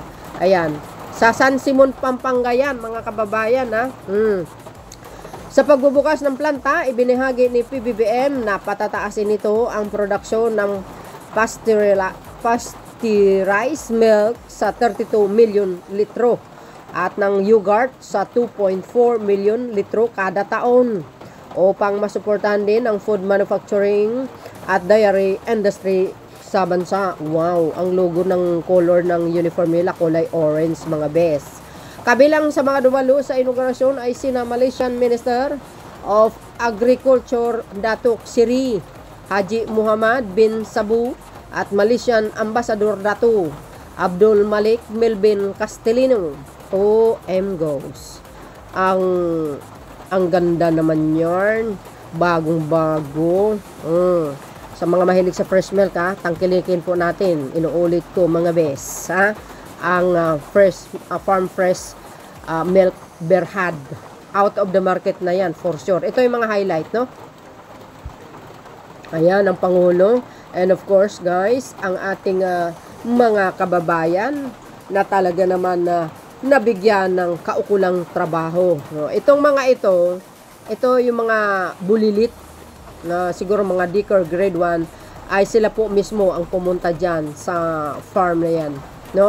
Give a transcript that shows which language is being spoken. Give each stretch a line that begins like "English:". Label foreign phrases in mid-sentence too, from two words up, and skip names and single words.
Filipino: Ayan, sa San Simon, Pampanga yan, mga kababayan Sa pagbubukas ng planta, ibinahagi ni PBBM na patataasin nito ang produksyon ng
English: pasteurized milk
Filipino: sa 32 million litro at ng yogurt sa 2.4 million litro kada taon upang masuportahan din ang
English: food manufacturing
Filipino: at
English: dairy industry
Filipino: sa bansa. Wow, ang logo ng color ng uniform nila kulay orange, mga best. Kabilang sa mga dumalo sa inaugurasyon ay sina
English: Malaysian Minister of Agriculture
Filipino: Datuk Seri Haji Muhammad bin Sabu at
English: Malaysian Ambassador
Filipino: Datuk Abdul Malik Melvin Castellino. OM goes. Ang ganda naman yarn. Bagong-bago. Sa mga mahilig sa
English: fresh milk,
Filipino: tangkilikin po natin. Inuulit ko mga bes. Ang Farm Fresh Milk Berhad.
English: Out of the market
Filipino: na yan,
English: for sure.
Filipino: Ito yung mga highlight, no? Ayan, ang Pangulo.
English: And of course,
Filipino: guys, ang ating mga kababayan na talaga naman nabigyan ng kaukulang trabaho. No? Itong mga ito, ito yung mga bulilit na siguro mga Dicker grade 1 ay sila po mismo ang pumunta dyan sa farm na yan, no?